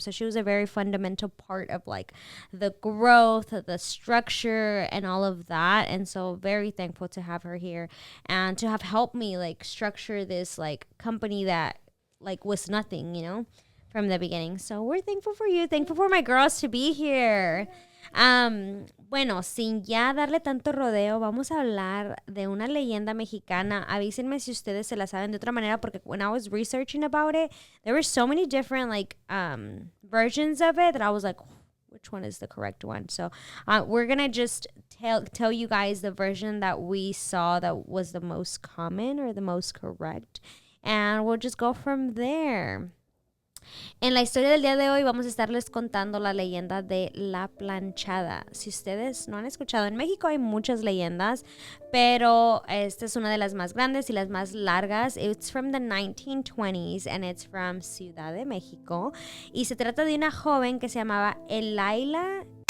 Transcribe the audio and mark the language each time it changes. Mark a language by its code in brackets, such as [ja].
[en] So she was a very fundamental part of like the growth, the structure, and all of that. And so very thankful to have her here and to have helped me like structure this like company that like was nothing, you know, from the beginning. So we're thankful for you. Thankful for my girls to be here. [es] Bueno, sin ya darle tanto rodeo, vamos a hablar de una leyenda mexicana. Avísenme si ustedes se la saben de otra manera, porque [en] when I was researching about it, there were so many different versions of it that I was like, which one is the correct one? So we're gonna just tell you guys the version that we saw that was the most common or the most correct, and we'll just go from there. [es] En la historia del día de hoy vamos a estarles contando la leyenda de la planchada. Si ustedes no han escuchado, en México hay muchas leyendas, pero esta es una de las más grandes y las más largas. [en] It's from the 1920s and it's from Ciudad de México. [es] Y se trata de una joven que se llamaba Elaila.